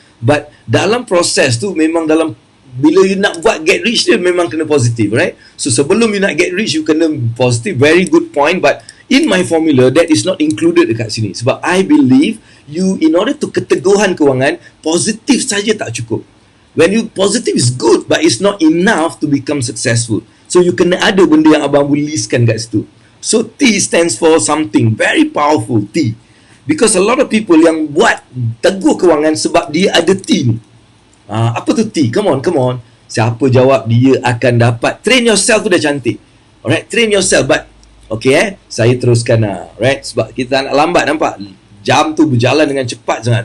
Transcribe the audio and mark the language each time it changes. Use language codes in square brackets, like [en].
[ms] But dalam proses tu memang bila you nak buat [en] get rich [ms] dia memang kena positif, right? So sebelum you nak get rich, you kena positif. [en] Very good point. But in my formula, that is not included [ms] dekat sini. Sebab [en] I believe you, in order to [ms] keteguhan kewangan, positif saja tak cukup. [en] When you positive is good, but it's not enough to become successful. [ms] So you kena ada benda yang abang listkan kat situ. [en] So T stands for something very powerful. [ms] T, [en] because a lot of people [ms] yang buat teguh kewangan sebab dia ada T ni. Apa tu T? [en] Come on. [ms] Siapa jawab dia akan dapat. [en] Train yourself [ms] tu dah cantik. [en] Alright, train yourself. [ms] But okay, saya teruskan right, sebab kita nak lambat. Nampak jam tu berjalan dengan cepat sangat.